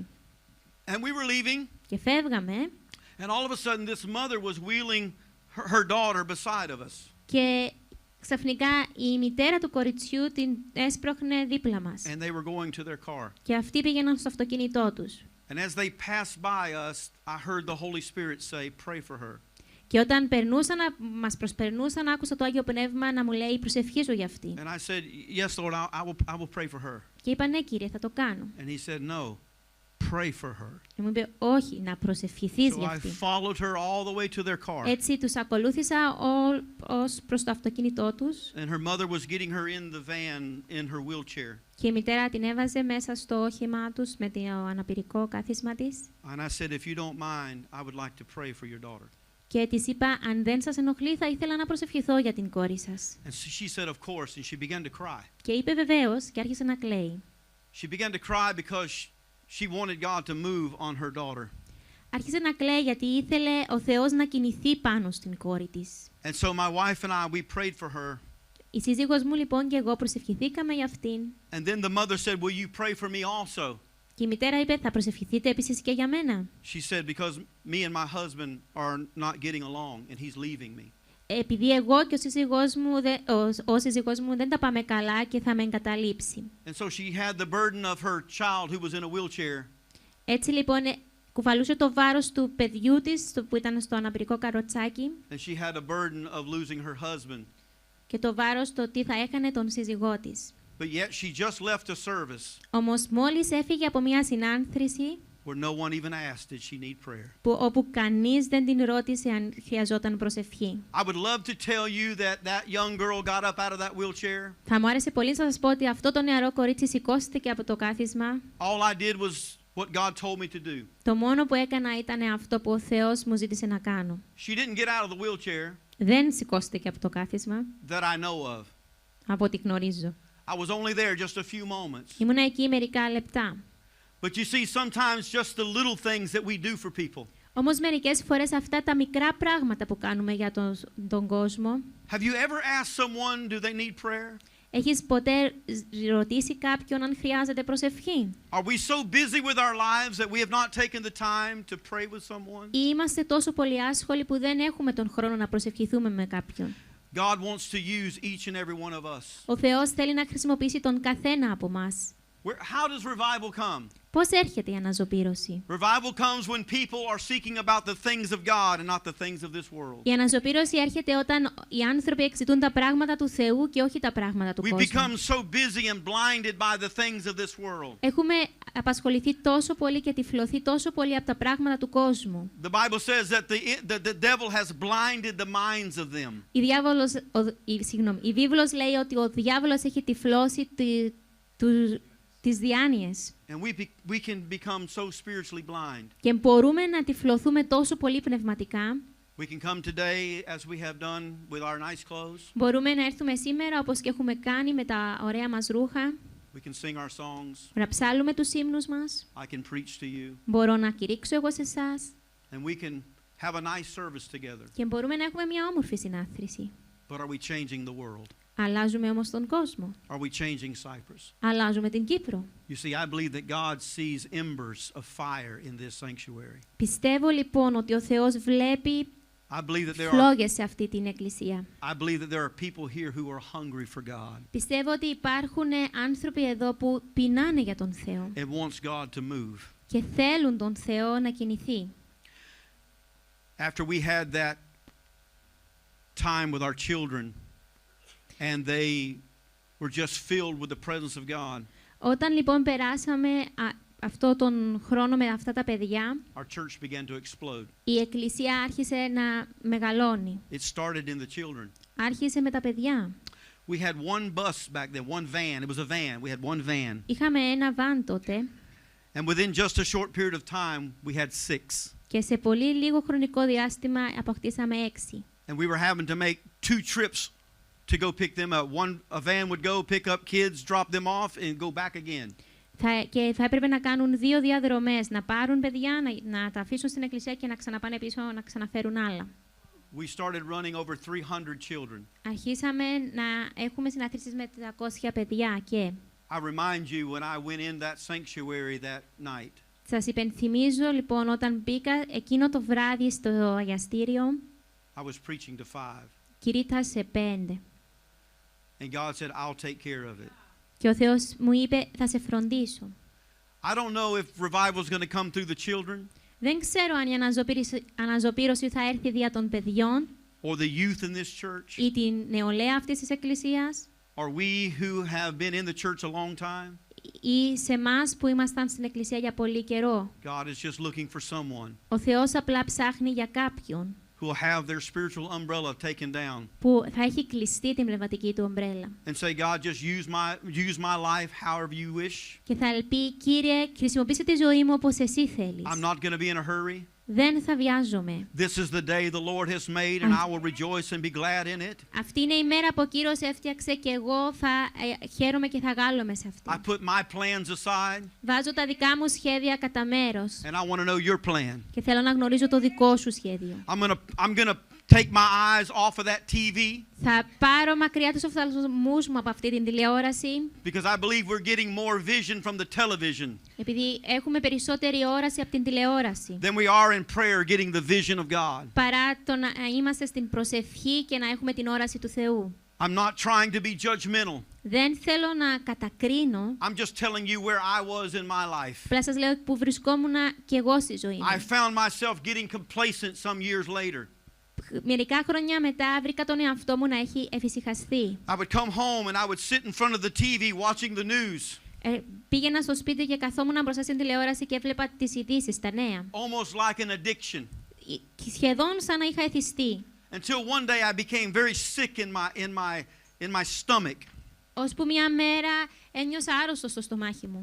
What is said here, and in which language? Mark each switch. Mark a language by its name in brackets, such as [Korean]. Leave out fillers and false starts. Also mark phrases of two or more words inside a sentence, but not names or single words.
[English] And we were leaving, [Greek] Και φεύγαμε [English] and all of a sudden this mother was wheeling her daughter beside of us. [Greek] και ξαφνικά η μητέρα του κοριτσιού την έσπροχνε δίπλα μας. [English] And they were going to their car. [Greek] Και αυτοί πήγαιναν στο αυτοκίνητό τους. [English] And as they passed by us, I heard the Holy Spirit say, pray for her. [Greek] Και όταν μας προσπερνούσαν, άκουσα το Άγιο Πνεύμα να μου λέει προσευχίζω για αυτή. [English] And I said, yes, Lord, I will pray for her. [Greek] Και είπα ναι κύριε, θα το κάνω. [English] And he said, no, pray for her. [Greek] Και μου είπε όχι, να προσευχηθείς [English] So [Greek] για [English] I [Greek] αυτή. [English] followed her all the way to their car. [Greek] Έτσι τους ακολούθησα ως προς το αυτοκίνητό τους [English] And her mother was getting her in the van in her wheelchair. [Greek] και η μητέρα την έβαζε μέσα στο όχημά τους με το αναπηρικό κάθισμα της. [English] And I said, if you don't mind, I would like to pray for your daughter. [Greek] Και της είπα, αν δεν σας ενοχλεί, θα ήθελα να προσευχηθώ για την κόρη σας. [English] And she said, of course, and she began to cry. [Greek] Και είπε βεβαίως και άρχισε να κλαίει. [English] She began to cry because she wanted God to move on her daughter. [Greek] Άρχισε να κλαίει γιατί ήθελε ο Θεός να κινηθεί πάνω στην κόρη της. [English] And so my wife and I, we prayed for her. [Greek] Η σύζυγός μου λοιπόν και εγώ προσευχηθήκαμε για αυτήν. [English] And then the mother said, will you pray for me also? [Greek] Και η μητέρα είπε, θα προσευχηθείτε επίσης και για μένα. [English] She said, because me and my husband are not getting along and he's leaving me. [Greek] Επειδή εγώ και ο σύζυγός μου δεν τα πάμε καλά και θα με εγκαταλείψει. [English] And so she had the burden of her child who was in a wheelchair. [Greek] Έτσι λοιπόν κουβαλούσε το βάρος του παιδιού της που ήταν στο αναπηρικό καροτσάκι [English] And she had a burden of losing her husband. [Greek] και το βάρος το τι θα έκανε τον σύζυγό της. [English] But yet she just left a service [Greek] Όμως μόλις έφυγε από μια συνάνθρηση [English] where no one even asked, did she need prayer? [Greek] όπου κανείς δεν την ρώτησε αν χρειαζόταν προσευχή. [English] I would love to tell you that young girl got up out of that wheelchair. [Greek] Θα μου άρεσε πολύ να σας πω ότι αυτό το νεαρό κορίτσι σηκώστηκε από το κάθισμα. [English] All I did was what God told me to do. [Greek] Το μόνο που έκανα ήταν αυτό που ο Θεός μου ζήτησε να κάνω. [English] She didn't get out of the wheelchair [Greek] Δεν σηκώστηκε από το κάθισμα, [English] that I know of. [Greek] από ό,τι γνωρίζω. [English] I was only there just a few moments. [Greek] Ήμουνα εκεί μερικά λεπτά. [English] But you see, sometimes just the little things that we do for people. [Greek] Όμως μερικές φορές αυτά τα μικρά πράγματα που κάνουμε για τον κόσμο. [English] Have you ever asked someone, do they need prayer? [Greek] Έχεις ποτέ ρωτήσει κάποιον αν χρειάζεται προσευχή? [English] Are we so busy with our lives that we have not taken the time to pray with someone? [Greek] Ή είμαστε τόσο πολύ άσχολοι που δεν έχουμε τον χρόνο να προσευχηθούμε με κάποιον? [English] God wants to use each and every one of us. [Greek] Ο Θεός θέλει να χρησιμοποιήσει τον καθένα από μας. [English] How does revival come? [Greek] Πώς έρχεται η αναζωπήρωση? [English] Revival comes when people are seeking about the things of God and not the things of this world. [Greek] Η αναζωπήρωση έρχεται όταν οι άνθρωποι εξητούν τα πράγματα του Θεού και όχι τα πράγματα του [English] We [Greek] κόσμου. [English] become so busy and blinded by the things of this world. [Greek] Έχουμε απασχοληθεί τόσο πολύ και τυφλωθεί τόσο πολύ από τα πράγματα του κόσμου. [English] The Bible says that the devil has blinded the minds of them. [Greek] Η βίβλος λέει ότι ο διάβολος έχει τυφλώσει τις διάνοιες. [English] And we can become so spiritually blind. [Greek] Και μπορούμε να τυφλωθούμε τόσο πολύ πνευματικά. [English] We can come today as we have done with our nice clothes. [Greek] Μπορούμε να έρθουμε σήμερα όπως και έχουμε κάνει με τα ωραία μας ρούχα. [English] We can sing our songs. [Greek] Να ψάλουμε τους ύμνους μας. [English] I can preach to you. [Greek] Μπορώ να κηρύξω εγώ σε εσάς. [English] And we can have a nice service together. [Greek] Και μπορούμε να έχουμε μια όμορφη συνάθρηση. [English] But are we changing the world? [Greek] Αλλάζουμε όμως τον κόσμο. [English] Are we changing Cyprus? [Greek] Αλλάζουμε την Κύπρο. [English] You see, I believe that God sees embers of fire in this sanctuary. [Greek] Πιστεύω λοιπόν ότι ο Θεός βλέπει [English] I believe that there are [Greek] φλόγες σε αυτή την εκκλησία. [English] I believe that there are people here who are hungry for God [Greek] Πιστεύω ότι υπάρχουν άνθρωποι εδώ που πεινάνε για τον Θεό [English] and wants God to move. [Greek] και θέλουν τον Θεό να κινηθεί. [English] After we had that time with our children and they were just filled with the presence of God, [Greek] Όταν λοιπόν περάσαμε αυτό τον χρόνο με αυτά τα παιδιά, [English] our church began to explode. [Greek] η εκκλησία άρχισε να μεγαλώνει. [English] It started in the children. [Greek] Άρχισε με τα παιδιά. [English] We had one bus back then, one van. It was a van. We had one van. [Greek] Είχαμε ένα βαν τότε [English] And within just a short period of time, we had 6. [Greek] και σε πολύ λίγο χρονικό διάστημα αποκτήσαμε 6. [English] And we were having to make 2 trips to go pick them up. A van would go pick up kids, drop them off, and go back again. [Greek] Και θα έπρεπε να κάνουν 2 διαδρομές, να πάρουν παιδιά, να τα αφήσουν στην εκκλησία και να ξαναπάνε πίσω να ξαναφέρουν άλλα. [English] We started running over 300 children. [Greek] Αρχίσαμε να έχουμε συναθρήσεις με 300 παιδιά και [English] I remind you when I went in that sanctuary that night. [Greek] σας υπενθυμίζω λοιπόν όταν μπήκα εκείνο το βράδυ στο αγιαστήριο, [English] I was preaching to 5. [Greek] κηρύττα σε 5. [English] And God said, I'll take care of it. [Greek] Και ο Θεός μου είπε, θα σε φροντίσω. [English] I don't know if revival is going to come through the children [Greek] Δεν ξέρω αν η αναζωπήρωση θα έρθει δια των παιδιών [English] or the youth in this church [Greek] ή την νεολαία αυτής της εκκλησίας [English] or we who have been in the church a long time. [Greek] ή σε εμάς που ήμασταν στην εκκλησία για πολύ καιρό. [English] God is just looking for someone [Greek] Ο Θεός απλά ψάχνει για κάποιον [English] who will have their spiritual umbrella taken down [Greek] που θα έχει κλειστεί την πνευματική του ομπρέλα [English] and say, God, just use my life however you wish. [Greek] και θα πει, Κύριε, χρησιμοποίησε τη ζωή μου όπως εσύ θέλεις. [English] I'm not going to be in a hurry. [Greek] Δεν θα βιάζομαι. [English] This is the day the Lord has made and I will rejoice and be glad in it. [Greek] Αυτή είναι η μέρα που ο Κύριος έφτιαξε και εγώ θα χαίρομαι και θα γάλλομαι σε αυτή. [English] I put my plans aside [Greek] Βάζω τα δικά μου σχέδια κατά μέρος [English] and I want to know your plan. [Greek] και θέλω να γνωρίζω το δικό σου σχέδιο. [English] I'm going to take my eyes off of that TV [Greek] Θα πάρω μακριά τους οφθαλμούς μου από αυτή την τηλεόραση, [English] because I believe we're getting more vision from the television [Greek] επειδή έχουμε περισσότερη όραση από την τηλεόραση, [English] than we are in prayer getting the vision of God. [Greek] παρά το να είμαστε στην προσευχή και να έχουμε την όραση του Θεού. [English] I'm not trying to be judgmental. [Greek] Δεν θέλω να κατακρίνω, [English] I'm just telling you where I was in my life. [Greek] απλά σας λέω που βρισκόμουν και εγώ στη ζωή [English] I [Greek] μου. [English] found myself getting complacent some years later. [Greek] Μερικά χρόνια μετά βρήκα τον εαυτό μου να έχει εφησυχαστεί. [English] I would come home and I would sit in front of the TV watching the news. [Greek] Πήγαινα στο σπίτι και καθόμουν μπροστά στην τηλεόραση και έβλεπα τις ειδήσεις, τα νέα. [English] Almost like an addiction. [Greek] Σχεδόν σαν να είχα εθιστεί. [English] Until one day I became very sick in my stomach. [Greek] Ώσπου μια μέρα ένιωσα άρρωστο στο στομάχι μου.